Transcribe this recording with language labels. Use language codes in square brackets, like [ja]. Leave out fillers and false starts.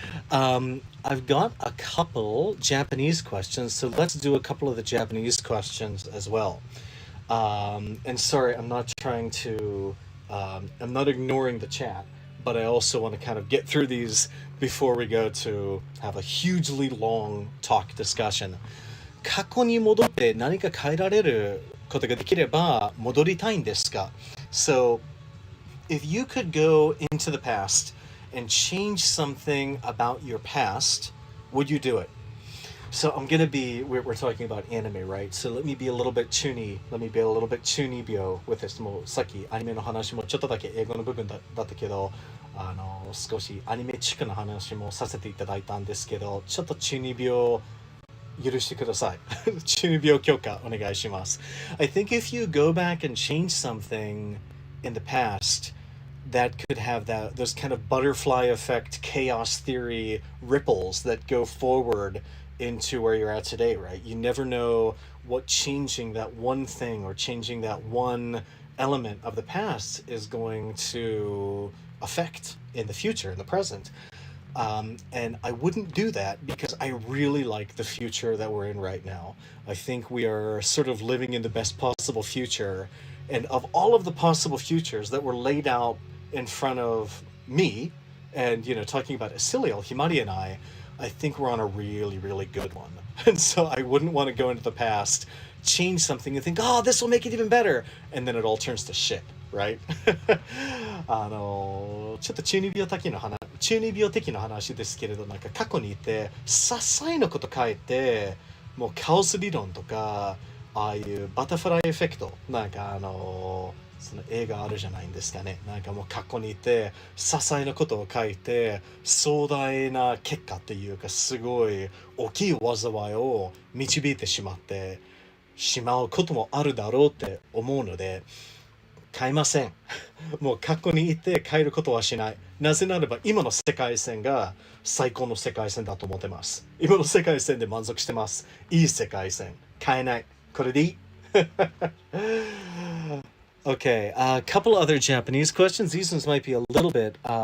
[en] I've got a couple Japanese questions, so let's do a couple of the Japanese questions as well. And sorry, I'm not trying to, I'm not ignoring the chat, but I also want to kind of get through these before we go to have a hugely long talk discussion. [ja] 過去に戻って何か変えられることができれば戻りたいんですか? [en] So, if you could go into the past and change something about your past, would you do it? So I'm going to be, we're talking about anime, right? So let me be a little bit chuny, let me be a little bit chuny bio with this. [ja] もうさっきアニメの話もちょっとだけ英語の部分だったけど、少しアニメチックな話もさせていただいたんですけど、ちょっとchuny bio許してください。 chuny bio 許可お願いします。 [en] I think if you go back and change something in the past, that could have those kind of butterfly effect, chaos theory ripples that go forward into where you're at today, right? You never know what changing that one thing or changing that one element of the past is going to affect in the future, in the present. And I wouldn't do that because I really like the future that we're in right now. I think we are sort of living in the best possible future. And of all of the possible futures that were laid out in front of me, and, talking about Isiliel, Himari and I think we're on a really, really good one. And so I wouldn't want to go into the past, change something and think, oh, this will make it even better. And then it all turns to shit, right? [ja] ちょっと中二病的な話ですけれど、なんか過去にいて、些細なこと書いて、もうカオス理論とか、ああいうバタフライエフェクト、なんかその映画あるじゃないんですかね。なんかもう過去にいて、些細なことを書いて、壮大な結果っていうか、すごい大きい災いを導いてしまうこともあるだろうって思うので、変えません。もう過去にいて変えることはしない。なぜならば今の世界線が最高の世界線だと思ってます。今の世界線で満足してます。いい世界線。変えない。これでいい。 [en] Okay, a couple other Japanese questions. These ones might be a little bit.